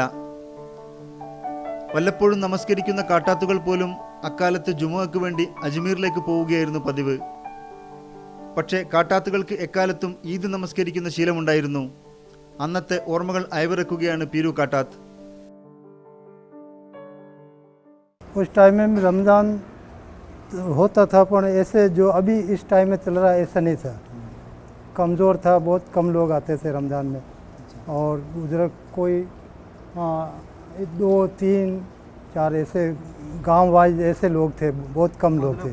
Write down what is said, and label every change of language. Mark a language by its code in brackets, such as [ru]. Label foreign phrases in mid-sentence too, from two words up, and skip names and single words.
[ml] വല്ലപ്പോഴും നമസ്കരിക്കുന്ന കാട്ടാത്തുകൾ പോലും അക്കാലത്ത് ജുമുഅക്ക് വേണ്ടി അജ്മീറിലേക്ക് പോവുകയായിരുന്നു പതിവ്. പക്ഷേ കാട്ടാത്തുകൾക്ക് എക്കാലത്തും ഈദ് നമസ്കരിക്കുന്ന ശീലമുണ്ടായിരുന്നു. അന്നത്തെ ഓർമ്മകൾ അയവിറക്കുകയാണ് പീരു കാട്ടാത്ത്. [hi] उस टाइम में रमज़ान होता था, पर ऐसे जो अभी इस टाइम में चल रहा है ऐसा नहीं था. कमज़ोर था, बहुत कम लोग आते थे रमज़ान में. और उधर कोई 2, 3, 4 ऐसे गांव वाइज ऐसे लोग थे, बहुत कम लोग थे.